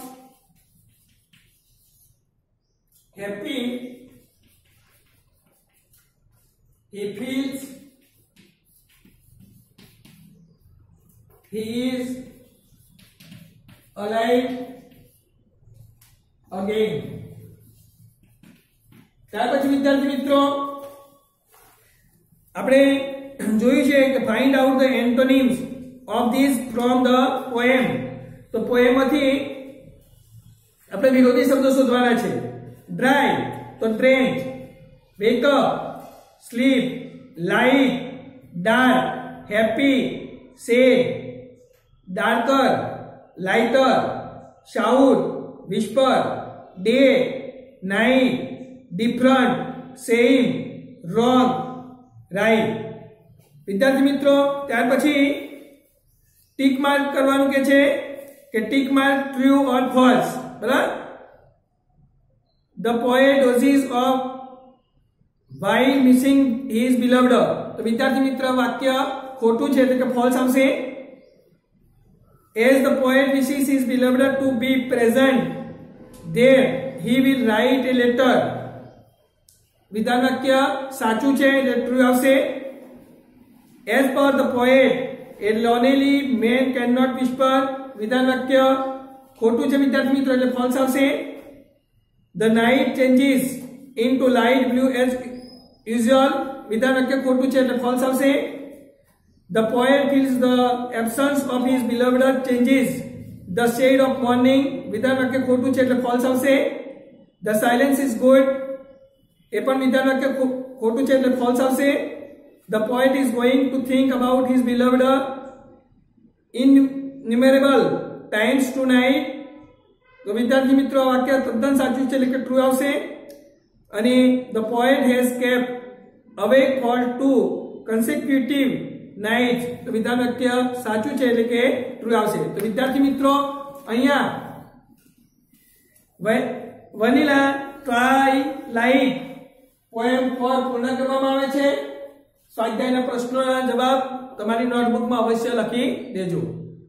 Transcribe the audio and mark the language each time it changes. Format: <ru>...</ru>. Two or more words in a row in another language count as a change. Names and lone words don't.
<en>happy, he feels he is alive again.</en> <gu>ત્યાર પછી વિદ્યાર્થી મિત્રો આપણે જોયું છે કે</gu> <en>find out the antonyms of this from the poem.</en> <gu>તો પોએમ માંથી આપણે વિરોધી શબ્દો શોધવાના છે.</gu> <en>dry to drench, wake up sleep, light dark, happy sad, darker lighter, shout whisper, day night, different same, wrong right.</en> <gu>વિદ્યાર્થી મિત્રો ત્યાર પછી</gu> <en>tick mark</en> <gu>કરવાનું કે છે કે</gu> <en>tick mark true or false.</en> <gu>બરાબર.</gu> <en>The poet dozes off while missing his beloved.</en> <gu>તો વિદ્યાર્થી મિત્ર વાક્ય ખોટું છે એટલે કે ફોલ્સ આવશે.</gu> <en>As the poet wishes his beloved to be present there, he will write a letter.</en> <gu>વિધાન વાક્ય સાચું છે એટલે ટ્રુ આવશે.</gu> <en>As per the poet, a lonely man cannot whisper.</en> <gu>વિધાન વાક્ય ખોટું છે વિદ્યાર્થી મિત્રો એટલે ફોલ્સ આવશે.</gu> <en>The night changes into light blue as usual.</en> <gu>વિધાન વાક્ય ખોટું છે એટલે ફોલ્સ આવશે.</gu> <en>The poet feels the absence of his beloved changes the shade of morning.</en> <gu>વિધાન વાક્ય ખોટું છે એટલે ફોલ્સ આવશે.</gu> <en>The silence is good.</en> <gu>એ પણ વિધાન વાક્ય ખોટું છે એટલે ફોલ્સ આવશે.</gu> <en>The poet is going to think about his beloved innumerable times tonight.</en> <gu>તો વિદ્યાર્થી મિત્રો વાક્ય તદ્દન સાચું છે એટલે કે ટ્રુ આવશે.</gu> <en>અને the poet has kept awake for 2 consecutive nights.</en> <gu>તો વિધાન વાક્ય સાચું છે એટલે કે ટ્રુ આવશે. તો વિદ્યાર્થી મિત્રો અહીંયા વનીલા ટ્વાઇલાઇટ પોએમ 4 પૂર્ણ કરવામાં આવે છે. સ્વાધ્યાયના પ્રશ્નોના જવાબ તમારી નોટબુકમાં અવશ્ય લખી દેજો.</gu>